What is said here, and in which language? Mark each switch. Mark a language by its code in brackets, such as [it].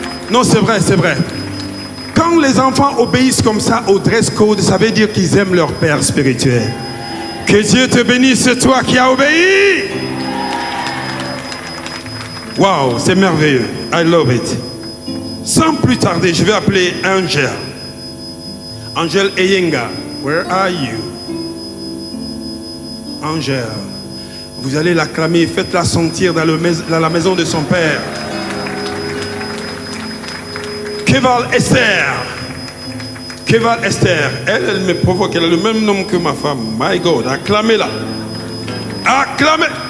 [fr] Non, c'est vrai, c'est vrai. Quand les enfants obéissent comme ça au dress code, ça veut dire qu'ils aiment leur père spirituel. Que Dieu te bénisse, toi qui as obéi. Waouh, c'est merveilleux. [en] I love it. [fr] Sans plus tarder, je vais appeler Angel. [en] Angel Eyenga, where are you? [fr] Angel, vous allez l'acclamer, faites-la sentir dans la maison de son père. Keval Esther. Keval Esther. Elle me provoque. Elle a le même nom que ma femme. [en] My God. [fr] Acclamez-la. Acclamez.